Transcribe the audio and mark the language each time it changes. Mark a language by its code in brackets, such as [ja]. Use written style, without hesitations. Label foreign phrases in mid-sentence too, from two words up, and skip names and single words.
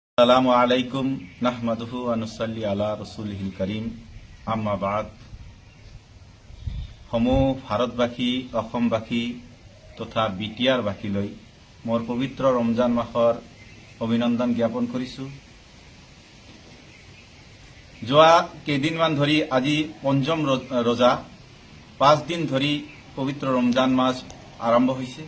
[ar] السلام عليكم نحمده ونصلي على رسوله الكريم أما بعد. [as] সমূহ ভাৰতবাসী অসমবাসী তথা বিটিআৰবাসীলৈ মোৰ পবিত্ৰ ৰমজান মাহৰ অভিনন্দন জ্ঞাপন কৰিছো। যোৱা কেইদিনমান ধৰি আজি পঞ্চম ৰোজা, 5 দিন ধৰি পবিত্ৰ ৰমজান মাস আৰম্ভ হৈছে।